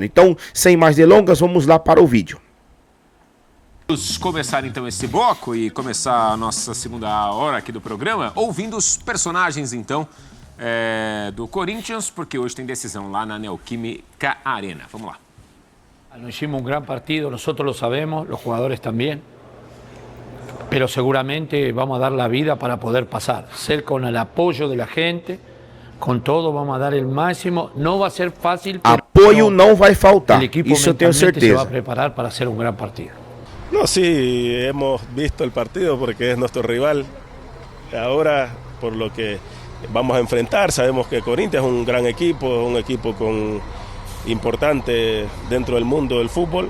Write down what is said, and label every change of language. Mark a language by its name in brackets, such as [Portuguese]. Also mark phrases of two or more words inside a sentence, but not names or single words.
[Portuguese] Então, sem mais delongas, vamos lá para o vídeo. Vamos começar então esse bloco e começar a nossa segunda hora aqui do programa ouvindo os personagens então do Corinthians, porque hoje tem decisão lá na Neoquímica Arena. Vamos lá. [Spanish] Nos hicimos un gran partido, nosotros lo sabemos, los jugadores también, pero seguramente vamos a dar la vida para poder pasar, ser con el apoyo de la gente, con todo vamos a dar el máximo, no va a ser fácil, pero [Portuguese] apoio não vai faltar, [Spanish] el equipo [Portuguese] isso eu tenho [Spanish] mentalmente se va a [Portuguese] certeza. [Spanish] preparar para hacer un gran partido. No, sí, hemos visto el partido porque es nuestro rival. Ahora, por lo que vamos a enfrentar, sabemos que Corinthians es un gran equipo, un equipo importante dentro del mundo del fútbol.